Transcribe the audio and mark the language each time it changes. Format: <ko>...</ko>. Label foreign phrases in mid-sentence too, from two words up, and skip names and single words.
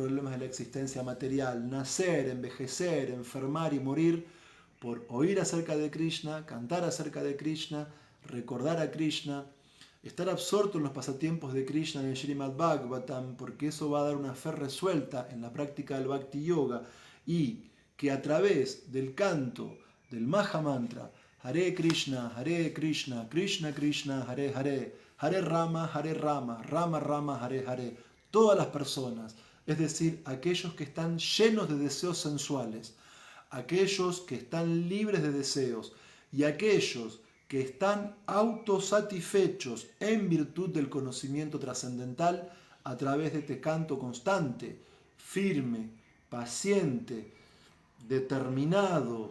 <es>problemas de la existencia material, nacer, envejecer, enfermar y morir por oír acerca de Krishna, cantar acerca de Krishna, recordar a Krishna, estar absorto en los pasatiempos de Krishna en el Srimad Bhagavatam, porque eso va a dar una fe resuelta en la práctica del Bhakti Yoga, y que a través del canto del Maha Mantra Hare Krishna, Krishna Krishna, Hare Rama, Rama Rama, Hare Hare, todas las personas es decir, aquellos que están llenos de deseos sensuales, aquellos que están libres de deseos y aquellos que están autosatisfechos en virtud del conocimiento trascendental a través de este canto constante, firme, paciente, determinado,</es>